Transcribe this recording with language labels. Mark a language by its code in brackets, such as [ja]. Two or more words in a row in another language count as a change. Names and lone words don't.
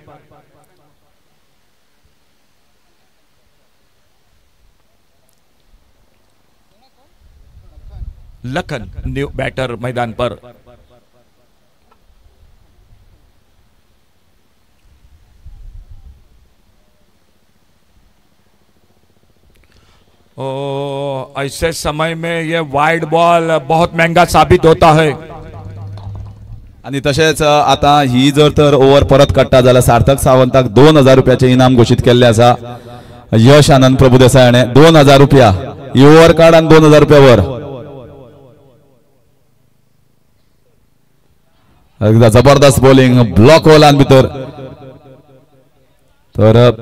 [hi] लखन [en] new batter [hi] मैदान पर। ऐसे समय में ये [en] wide ball [hi] बहुत महंगा साबित होता है। [kok] आणि तसेच आता ही जर तर ओव्हर परत काडटा जाल्यार सार्थक सावंताक 2000 रुपयाचे इनाम घोषित केल्ले आसा। यश आनंद प्रभुदेसाय हाणें 2000 रुपया ही ओव्हर कार्ड आणि 2000 रुपया वर। एकदा जबरदस्त बॉलिंग ब्लॉक होलान भितर तर